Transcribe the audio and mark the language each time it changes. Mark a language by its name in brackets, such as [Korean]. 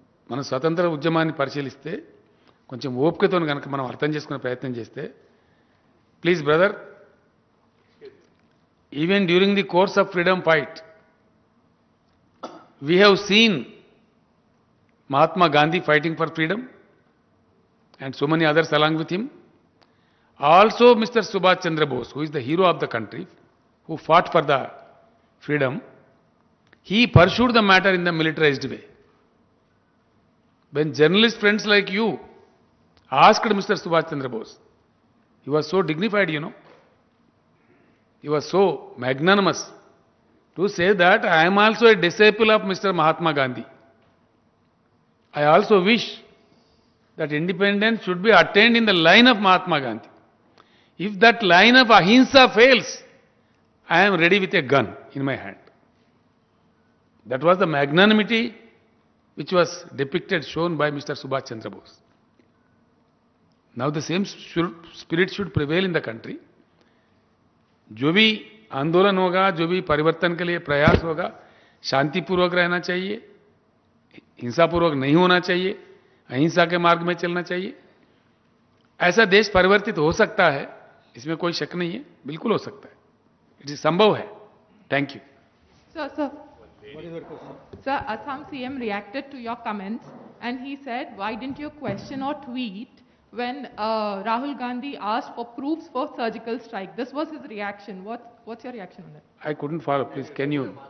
[Telugu] మన స్వతంత్ర ఉద్యమాన్ని పరిశీలిస్తే కొంచెం ఓపికతో కనుక మనం అర్థం చేసుకునే ప్రయత్నం చేస్తే, [English] Please brother, even during the course of freedom fight we have seen Mahatma Gandhi fighting for freedom and so many others along with him. Also Mr. Subhash Chandra Bose, who is the hero of the country, who fought for the freedom, he pursued the matter in the militarized way. When journalist friends like you asked Mr. Subhash Chandra Bose, he was so dignified, you know. He was so magnanimous to say that I am also a disciple of Mr. Mahatma Gandhi. I also wish that independence should be attained in the line of Mahatma Gandhi. If that line of ahimsa fails, I am ready with a gun in my hand. That was the magnanimity which was depicted, shown by Mr. Subhash Chandra Bose. Now the same spirit should prevail in the country. [Hindi] जो भी आंदोलन होगा, जो भी परिवर्तन के लिए प्रयास होगा, शांतिपूर्वक रहना चाहिए, हिंसापूर्वक नहीं होना चाहिए, अहिंसा के मार्ग में चलना चाहिए. ऐसा देश परिवर्तित हो सकता है, इसमें कोई शक नहीं है, बिल्कुल हो सकता है. [English] it is [Hindi] संभव है. [English] Thank you. Sir, Assam CM reacted to your comments and he said, why didn't you question or tweet when Rahul Gandhi asked for proofs for surgical strike? This was his reaction. What's your reaction on that? I couldn't follow. Please, can you?